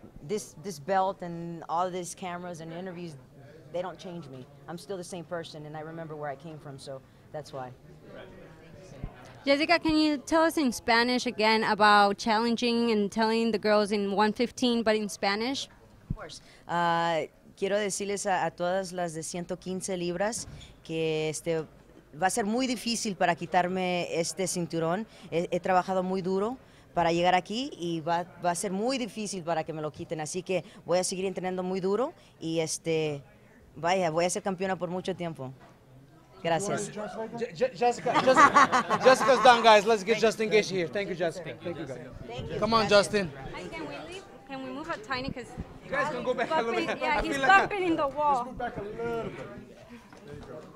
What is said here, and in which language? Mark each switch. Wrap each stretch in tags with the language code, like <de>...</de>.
<en>This belt and all of these cameras and interviews, they don't change me. I'm still the same person, and I remember where I came from. So that's why. Jessica, can you tell us in Spanish again about challenging and telling the girls in 115, but in Spanish? Of course.</en> <es>Quiero decirles a todas las de 115 libras que va a ser muy difícil para quitarme este cinturón. He trabajado muy duro para llegar aquí y va a ser muy difícil para que me lo quiten. Así que voy a seguir entrenando muy duro y vaya, voy a ser campeona por mucho tiempo. Gracias.</es> <en>Jessica's done, guys. Let's get Justin Gaethje here. Thank you, Jessica. Thank you, guys. Thank you. Come on, Justin. Can we leave? Can we move a tiny? Because You guys can go back a little bit. yeah, he's feel bumping in the wall. Move back a little bit.</en>